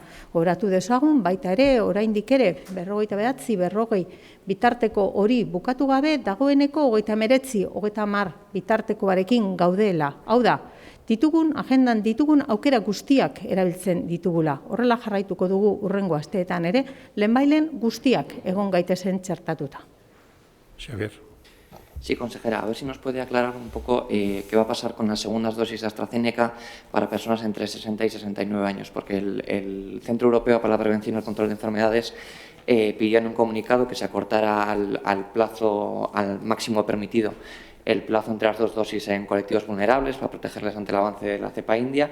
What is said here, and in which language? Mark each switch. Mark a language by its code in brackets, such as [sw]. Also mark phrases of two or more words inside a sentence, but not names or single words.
[eu] Gogoratu dezagun, baita ere, oraindik ere, 49, bitarteko hori bukatu gabe, dagoeneko 39, 30 bitartekoarekin gaudela. Hau da, agendan ditugun aukera guztiak erabiltzen ditugula. Horrela jarraituko dugu hurrengo asteetan ere, lehenbailen guztiak egon gaitezen txertatuta. [es] Xavier. Sí, consejera, a ver si nos puede aclarar un poco qué va a pasar con las segundas dosis de AstraZeneca para personas entre 60 y 69 años, porque el Centro Europeo para la Prevención y el Control de Enfermedades pidió en un comunicado que se acortara al máximo permitido el plazo entre las dos dosis en colectivos vulnerables para protegerles ante el avance de la cepa india.